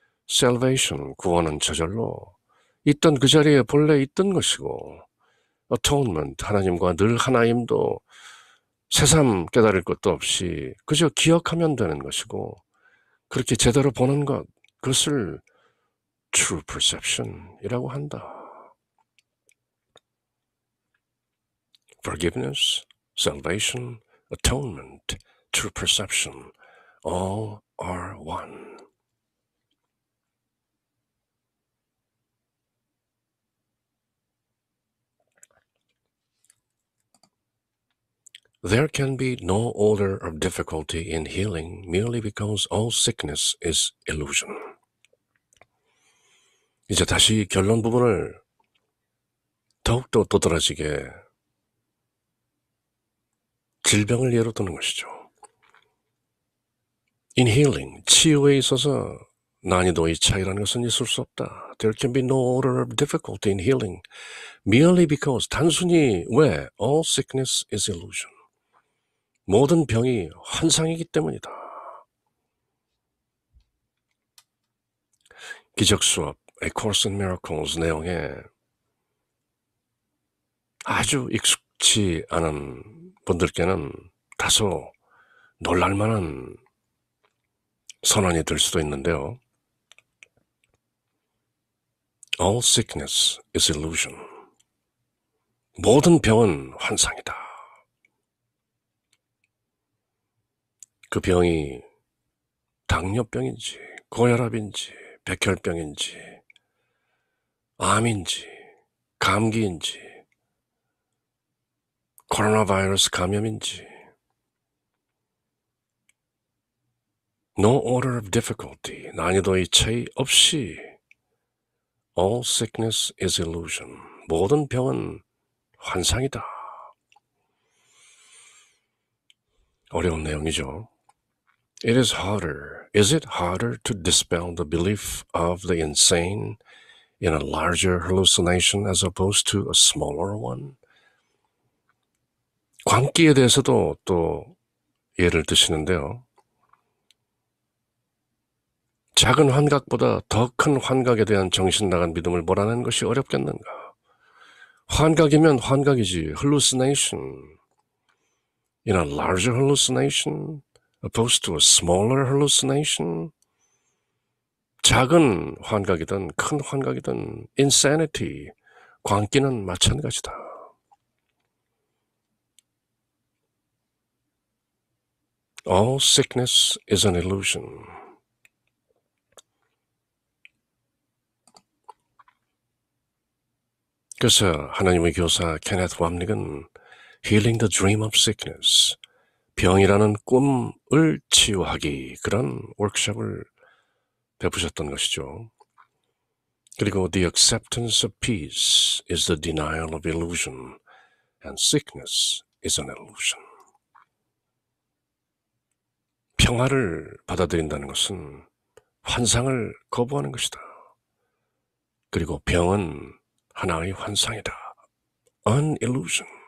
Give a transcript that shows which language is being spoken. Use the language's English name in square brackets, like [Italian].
[Korean] salvation, 구원은 저절로 있던 그 자리에 본래 있던 것이고, atonement, 하나님과 늘 하나임도 새삼 깨달을 것도 없이 그저 기억하면 되는 것이고, 그렇게 제대로 보는 것, 그것을 true perception이라고 한다. [English] forgiveness, salvation, atonement, true perception, all are one. There can be no order of difficulty in healing merely because all sickness is illusion. [Korean] 이제 다시 결론 부분을 더욱더 도드라지게 질병을 예로 드는 것이죠. [English] In healing, [Korean] 치유에 있어서 난이도의 차이라는 것은 있을 수 없다. [English] There can be no order of difficulty in healing merely because [Korean] 단순히 왜? [English] All sickness is illusion. [Korean] 모든 병이 환상이기 때문이다. 기적 수업 A Course in Miracles 내용에 아주 익숙치 않은 분들께는 다소 놀랄만한 선언이 될 수도 있는데요. [English] All sickness is illusion. [Korean] 모든 병은 환상이다. 그 병이 당뇨병인지 고혈압인지 백혈병인지 암인지 감기인지 코로나 바이러스 감염인지 [English] No order of difficulty, [Korean] 난이도의 차이 없이 [English] All sickness is illusion. [Korean] 모든 병은 환상이다. 어려운 내용이죠. [English] Is it harder to dispel the belief of the insane in a larger hallucination as opposed to a smaller one? [Korean] 광기에 대해서도 또 예를 드시는데요. 작은 환각보다 더 큰 환각에 대한 정신 나간 믿음을 몰아내는 것이 어렵겠는가? 환각이면 환각이지, hallucination. [English] In a larger hallucination, opposed to a smaller hallucination. [Korean] 작은 환각이든 큰 환각이든 insanity, 광기는 마찬가지다. [English] All sickness is an illusion. [Korean] 그래서 하나님의 교사 케네트 왑닉은 Healing the Dream of Sickness, 병이라는 꿈을 치유하기, 그런 워크숍을 베푸셨던 것이죠. [English] 그리고 The acceptance of peace is the denial of illusion, and sickness is an illusion. [Korean] 평화를 받아들인다는 것은 환상을 거부하는 것이다. 그리고 병은 하나의 환상이다. [English] An illusion.